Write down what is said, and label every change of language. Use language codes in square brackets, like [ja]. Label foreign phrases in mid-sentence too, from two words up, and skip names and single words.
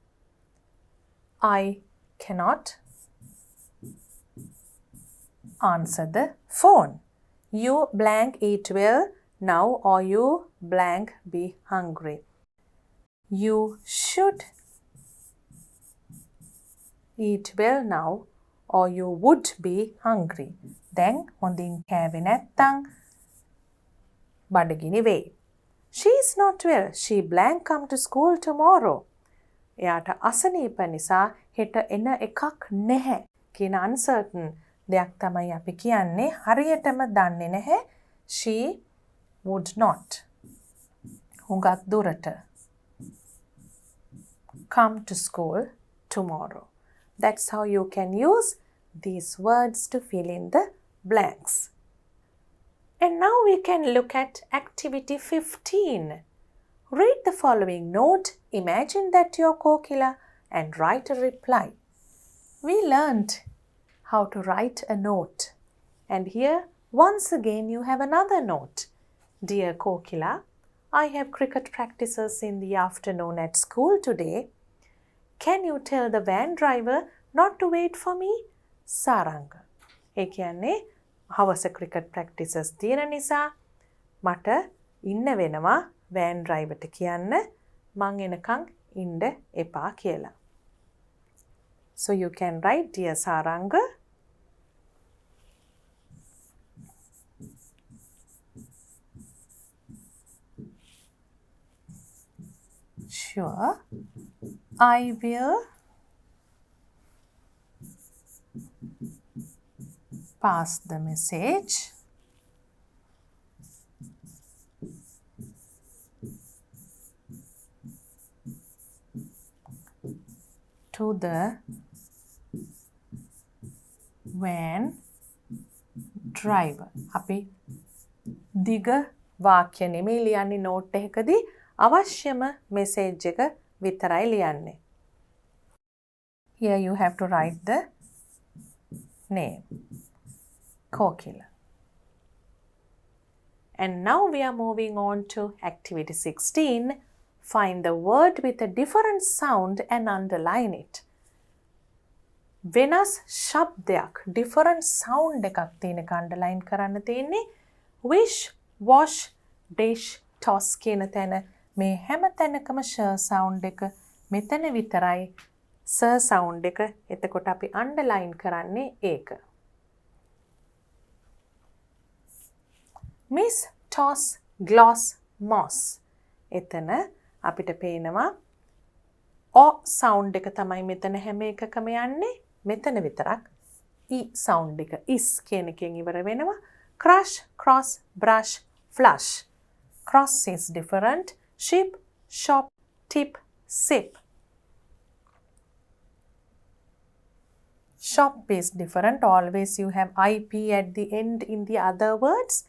[en] I cannot answer the phone. You blank eat well now or you blank be hungry. You should eat well now or you would be hungry. [si] Then hondin කෑවේ නැත්තං බඩගිනි වෙයි. She is not well. She blank come to school tomorrow. එයාට අසනීප නිසා හෙට එන එකක් නැහැ කියන uncertain දෙයක් තමයි අපි කියන්නේ. හරියටම දන්නේ නැහැ. [en] She would not. [si] හුඟක් දුරට [en] come to school tomorrow. That's how you can use these words to fill in the blanks. And now we can look at activity 15. Read the following note, imagine that you're Kokila, and write a reply. We learned how to write a note. And here, once again, you have another note. Dear Kokila, I have cricket practices in the afternoon at school today. Can you tell the van driver not to wait for me? Saranga. [si] ඒ කියන්නේ හවස [en] cricket practices [si] තියෙන නිසා මට ඉන්න වෙනවා [en] van driverට [si] කියන්න මං එනකන් ඉන්න එපා කියලා. [en] So you can write, dear Saranga, sure, I will pass the message to the van driver. [si] අපි දිග වාක්‍ය නෙමෙයි ලියන්නේ නෝට් එකකදී අවශ්‍යම මෙසේජ් එක විතරයි ලියන්නේ. [en] Here you have to write the name. Kokila. And now we are moving on to activity 16. Find the word with a different sound and underline it. [si] වෙනස් ශබ්දයක් [en] different sound [si] එකක් තියෙන එක underline කරන්න තියෙන්නේ. [en] Wish, wash, dish, toss [si] කියන තැන මේ හැම තැනකම [en] sh sound [si] එක මෙතන විතරයි [en] s sound [si] එක. එතකොට අපි underline කරන්නේ ඒක. [en] Miss, toss, gloss, moss. [si] එතන අපිට පේනවා [en] o sound [si] එක තමයි මෙතන හැම එකකම යන්නේ. මෙතන විතරක් [en] e sound [si] එක is කියන එකෙන් ඉවර වෙනවා. [en] Crush, cross, brush, flush. Cross is different. Ship, shop, tip, sip. Shop is different. Always you have ip at the end in the other words.